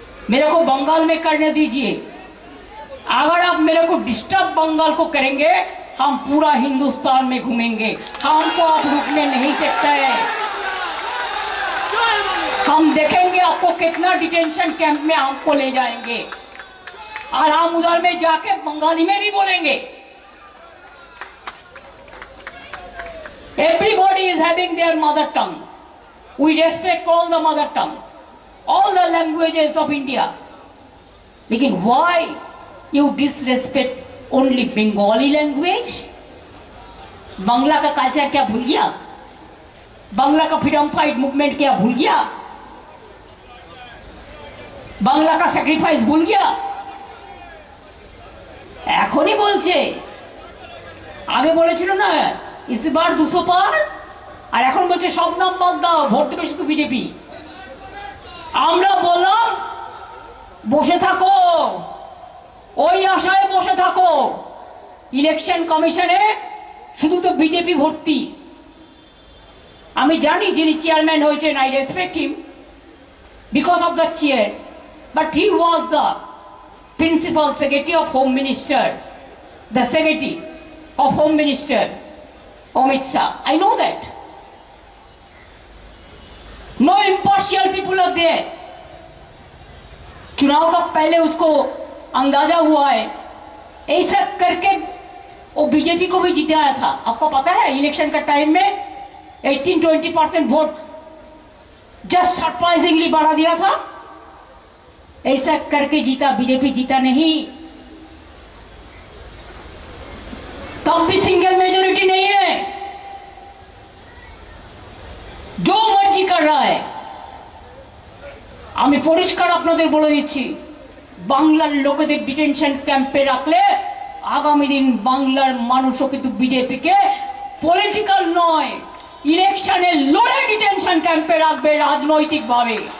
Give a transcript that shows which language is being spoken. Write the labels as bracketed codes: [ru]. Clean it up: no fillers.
[hi] मेरे को बंगाल में करने दीजिए। अगर आप मेरे को डिस्टर्ब बंगाल को करेंगे, हम पूरा हिंदुस्तान में घूमेंगे, हमको आप रुकने नहीं सकते हैं। हम देखेंगे आपको कितना डिटेंशन कैंप में हमको ले जाएंगे, और हम उधर में जाके बंगाली में भी बोलेंगे। [en] Everybody is having their mother tongue. We respect all the mother tongue, all the languages of India. लेकिन why you disrespect only Bengali language? [hi] Bangla का कल्चर क्या भूल गया? बांग्ला का फ्रीडम फाइट मूवमेंट क्या भूल गया? बांग्ला का सैक्रिफाइस भूल गया? [bn] এখনই বলছে, আগে বলেছিল না ইসবার 200 পার, আর এখন বলছে সব নাম বাদ দাও, ভোট দেবে শুধু বিজেপি। আমরা বললাম বসে থাকো, ওই আশায় বসে থাকো, ইলেকশন কমিশনে শুধু তো বিজেপি ভর্তি। আমি জানি যিনি চেয়ারম্যান হয়েছেন, [en] I respect him because of the chair, but he was the principal secretary of home minister, the secretary of home minister Amit Shah. I know that. No impartial people are there. [hi] चुनाव का पहले उसको अंदाजा हुआ है, ऐसा करके वो बीजेपी को भी जिताया था। आपको पता है इलेक्शन का टाइम में 18-20% वोट जस्ट सरप्राइजिंगली बढ़ा दिया था। ऐसा करके जीता, बीजेपी जीता नहीं। तब भी सिंगल मेजोरिटी नहीं है, जो मर्जी कर रहा है। [bn] আমি পরিষ্কার আপনাদের বলে দিচ্ছি, বাংলার লোকেদের ডিটেনশন ক্যাম্পে রাখলে আগামী দিন বাংলার মানুষও কিন্তু বিজেপিকে পলিটিক্যাল নয়, ইলেকশনে লড়ে ডিটেনশন ক্যাম্পে রাখবে রাজনৈতিকভাবে।